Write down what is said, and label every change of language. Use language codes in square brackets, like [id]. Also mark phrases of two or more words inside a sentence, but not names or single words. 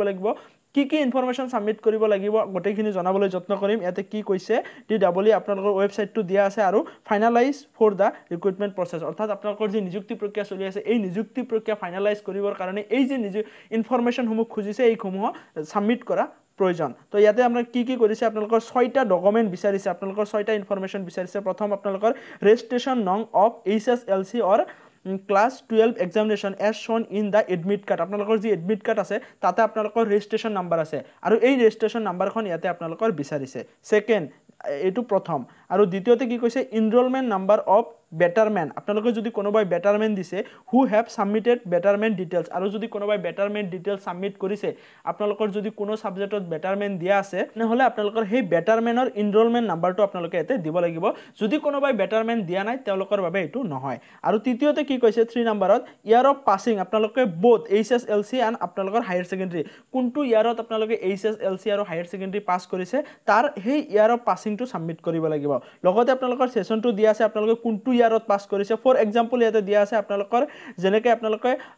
[as] লাগিব কি ইনফৰমেশন সাবমিট কৰিব লাগিব গোটেইখিনি জনাবলৈ যত্ন কৰিম ইয়াতে কি কৈছে ডিডব্লিউ আপোনালোকৰ ওয়েবসাইটটো দিয়া আছে আৰু [en] finalize for the recruitment process [as] অৰ্থাৎ আপোনালোকৰ যি নিযুক্তি প্ৰক্ৰিয়া চলি আছে এই নিযুক্তি প্ৰক্ৰিয়া ফাইনালাইজ কৰিবৰ কাৰণে এই যে ইনফৰমেশন সমূহ খুজিছে এই সমূহ সাবমিট কৰা প্ৰয়োজন তো ইয়াতে আমরা কি কৰিছে আপোনালোকৰ 6টা ডকুমেন্ট বিচাৰিছে আপোনালোকৰ 6টা ইনফৰমেশন বিচাৰিছে প্ৰথম আপোনালোকৰ [en] registration no. of HSLC or class 12 examination as shown in the admit card [as] আপোনালোকৰ যি [en] admit card [as] আছে তাতে আপোনালোকৰ [en] registration number [as] আছে আৰু এই ৰেজিষ্ট্ৰেচন নাম্বাৰখন ইয়াতে আপোনালোকৰ বিচাৰিছে সেকেন্ড এটো প্ৰথম আৰু দ্বিতীয়তে কি কৈছে [en] enrolment number of betterment [as] আপোনালোকে যদি কোনোবাই বেটারমেন্ট দিছে [en] who have submitted betterment details [as] আৰু যদি কোনোবাই [en] betterment details [as] সাবমিট কৰিছে আপোনালোকৰ যদি কোনো সাবজেক্টত বেটারমেন্ট দিয়া আছে নহলে আপোনালোকৰ সেই বেটারমেন্টৰ [en] enrolment number [as] আপোনালোকে এতে দিব লাগিব যদি কোনোবাই বেটারমেন্ট দিয়া নাই তেওঁলোকৰ বাবে এটো নহয় আৰু তৃতীয়তে কি কৈছে 3 নম্বৰত [en] year of passing [as] আপোনালোকে [en] both HSLC and [as] আপোনালোকৰ [en] higher secondary [as] কোনটো ইয়াৰত আপোনালোকে এইচএসএলসি আৰু [en] higher secondary pass [as] কৰিছে তাৰ সেই [en] year of passing [as] সাবমিট কৰিব লাগিব লগতে আপোনালোকৰ সেশনটো দিয়া আছে আপোনালোকে কোনটো ইয়াৰত পাস কৰিছে [en] for example [as] ইয়াতে দিয়া আছে আপোনালোকৰ যেনেকৈ আপোনালোকে